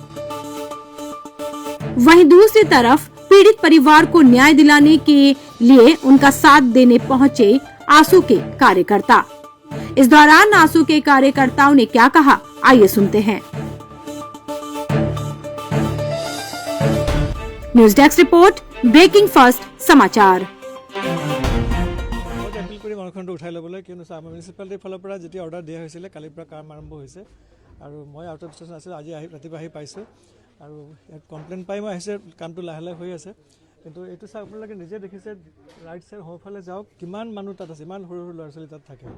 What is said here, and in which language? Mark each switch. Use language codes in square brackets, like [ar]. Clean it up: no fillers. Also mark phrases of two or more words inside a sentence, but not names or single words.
[hi] वहीं दूसरी तरफ पीड़ित परिवार को न्याय दिलाने के लिए उनका साथ देने पहुंचे आंसू के कार्यकर्ता। इस दौरान आंसू के कार्यकर्ताओं ने क्या कहा, आइए सुनते हैं। न्यूज डेस्क रिपोर्ट, ब्रेकिंग फास्ट समाचार। [as] উঠাই ল'বলৈ কিয়নো মিউনিচিপালিটিৰ ফালৰ পৰা যেতিয়া অৰ্ডাৰ দিয়া হৈছিলে কালিৰ পৰা কাম আৰম্ভ হৈছে আৰু মই [en] out of station [as] আছিলোঁ, আজি ৰাতিপুৱা আহি পাইছোঁ আৰু কমপ্লেইন পাই মই আহিছে, কামটো লাহে লাহে হৈ আছে। কিন্তু এইটো চাওক, আপোনালোকে নিজে দেখিছে [en] right side [as] সোঁফালে যাওক, কিমান মানুহ তাত আছে, ইমান সৰু সৰু ল'ৰা ছোৱালী তাত থাকে।